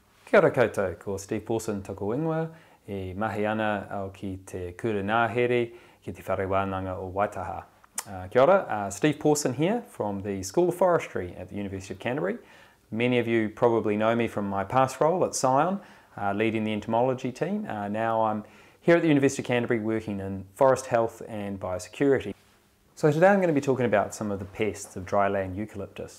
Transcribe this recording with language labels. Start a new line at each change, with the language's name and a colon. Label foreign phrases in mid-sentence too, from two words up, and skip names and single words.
Māori: Kia ora koutou, ko Steve Paulson toko ingoa, e mahi ana au ki te kura ngāhere, ki te whare wānanga o Waitaha. Kia ora,
English: Steve Paulson here from the School of Forestry at the University of Canterbury. Many of you probably know me from my past role at Scion, leading the entomology team. Now I'm here at the University of Canterbury working in forest health and biosecurity. So today I'm going to be talking about some of the pests of dryland eucalyptus.